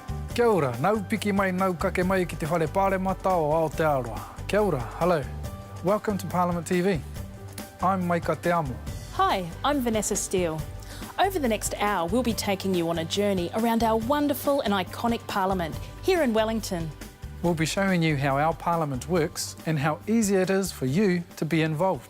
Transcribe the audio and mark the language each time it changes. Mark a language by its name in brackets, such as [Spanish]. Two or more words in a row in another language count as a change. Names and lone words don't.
[Māori] Kia ora, nau piki mai, nau kake mai ki te whare pāremata o Aotearoa. Kia ora, [English] hello. Welcome to Parliament TV. I'm Maika Te Amo. Hi, I'm Vanessa Steele. Over the next hour, we'll be taking you on a journey around our wonderful and iconic Parliament here in Wellington. We'll be showing you how our Parliament works and how easy it is for you to be involved.